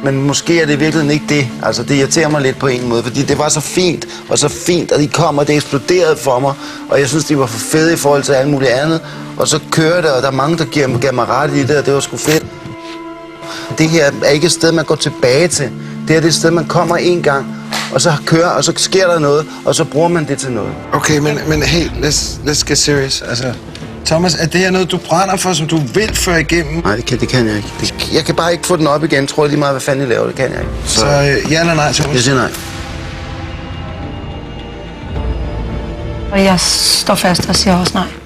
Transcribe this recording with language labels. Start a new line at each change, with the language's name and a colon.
Danish: Men måske er det i virkeligheden ikke det. Altså, det irriterer mig lidt på en måde, fordi det var så fint, og de kom, og det eksploderede for mig, og jeg synes, de var for fede i forhold til alt muligt andet. Og så kører det, og der er mange, der gav mig ret i det, og det var sgu fedt. Det her er ikke et sted, man går tilbage til. Det her er et sted, man kommer en gang, og så kører, og så sker der noget, og så bruger man det til noget.
English: Okay, men hey, let's get serious.
Danish: Altså, Thomas, er det her noget, du brænder for, som du vil føre igennem? Nej, det kan jeg ikke. Jeg kan bare ikke få den op igen, tror jeg lige meget, hvad fanden I laver. Det kan jeg ikke. Så ja eller nej, Thomas? Jeg siger nej. Og jeg står fast og siger også nej.